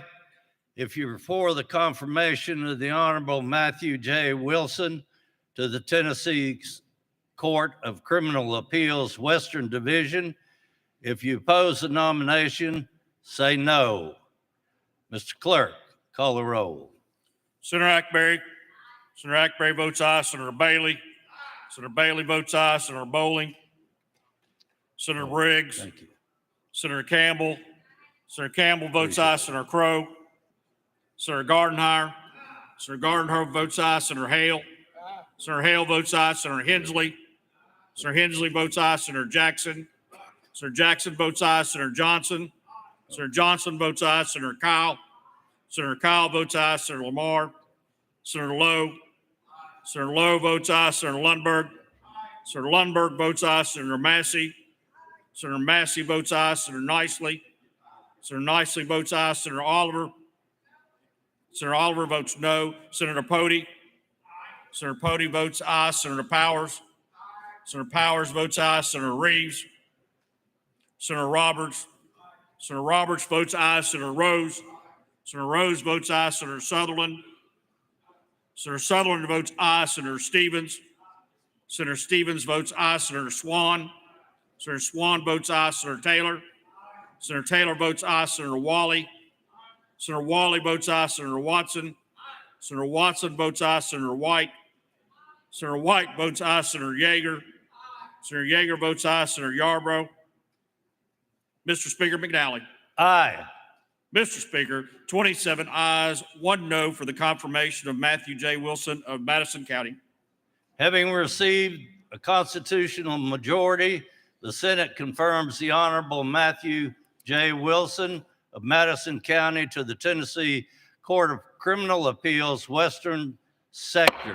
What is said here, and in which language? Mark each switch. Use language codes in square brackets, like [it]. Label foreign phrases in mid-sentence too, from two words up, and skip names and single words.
[en] If you're for the confirmation of the Honorable Matthew J. Wilson to the Tennessee Court of Criminal Appeals, Western Division. If you oppose the nomination, say no. Mr. Clerk, call the roll. Senator Hackberry. Senator Hackberry votes aye. Senator Bailey. Senator Bailey votes aye. Senator Bowling. Senator Briggs. Thank you. Senator Campbell. Senator Campbell votes aye. Senator Crow. Senator Gardenhire. Senator Gardenhire votes aye. Senator Hale. Senator Hale votes aye. Senator Hensley. Senator Hensley votes aye. Senator Jackson. Senator Jackson votes aye. Senator Johnson. Senator Johnson votes aye. Senator Kyle. Senator Kyle votes aye. Senator Lamar. Senator Lowe. Senator Lowe votes aye. Senator Lundberg. Senator Lundberg votes aye. Senator Massey. Senator Massey votes aye. Senator Nicely. Senator Nicely votes aye. Senator Oliver. Senator Oliver votes no. Senator Pody. Senator Pody votes aye. Senator Powers. Senator Powers votes aye. Senator Reeves. Senator Roberts. Senator Roberts votes aye. Senator Rose. Senator Rose votes aye. Senator Sutherland. Senator Sutherland votes aye. Senator Stevens. Senator Stevens votes aye. Senator Swan. Senator Swan votes aye. Senator Taylor. Senator Taylor votes aye. Senator Wally. Senator Wally votes aye. Senator Watson. Senator Watson votes aye. Senator White. Senator White votes aye. Senator Yeager. Senator Yeager votes aye. Senator Yarbrough. Mr. Speaker, McNally. Aye. Mr. Speaker, 27 ayes, 1 no for the confirmation of Matthew J. Wilson of Madison County. Having received a constitutional majority, the Senate confirms the Honorable Matthew J. Wilson of Madison County to the Tennessee Court of Criminal Appeals, Western Sector.